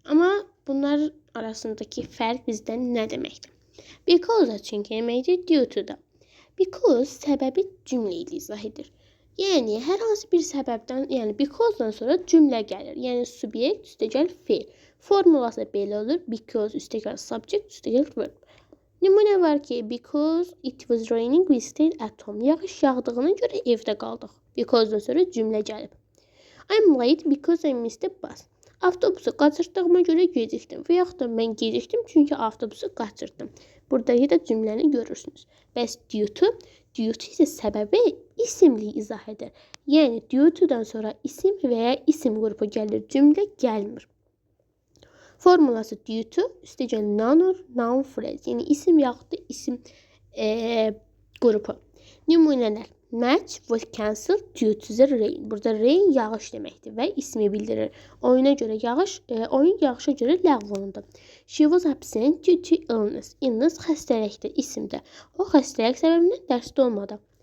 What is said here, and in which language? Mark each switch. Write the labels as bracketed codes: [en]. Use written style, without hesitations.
[az] Amma bunlar arasındakı fərq bizdən nə deməkdir? Because çünki deməkdir, due to da. Because səbəbi cümlə ilə izah edir. Yəni hər hansı bir səbəbdən, yəni because-dan sonra cümlə gəlir. Yəni subyekt üstəgəl fe'l. Formulası belə olur. [en] Because [az] üstəgəl [en] subject üstəgəl verb. [az] Nümunə var ki, [en] because it was raining we stayed at home. [az] Yağış yağdığına görə evdə qaldıq. Because-dan sonra cümlə gəlib. [en] I'm late because I missed the bus. [az] Avtobusu qaçırdığıma görə gecikdim. Və yaxud da mən gecikdim çünki avtobusu qaçırdım. Buradakı da cümləni görürsünüz. Bəs due to isə səbəbi isimli izah edir. Yəni due to-dan sonra isim və ya isim qrupu gəlir, cümlə gəlmir. Formulası [en] due to [az] üstəgəl [en] noun or noun phrase. [az] Yəni isim yaxud da isim qrupu. Nümunələr. [en] Match was cancelled due to the rain. [az] Burada rain yağış deməkdir və ismi bildirir. Oyuna görə oyun yağışa görə ləğv olundu. [en] She was absent due to illness. [az] Illness xəstəlikdir, isimdir. O xəstəlik səbəbindən dərsdə olmadı.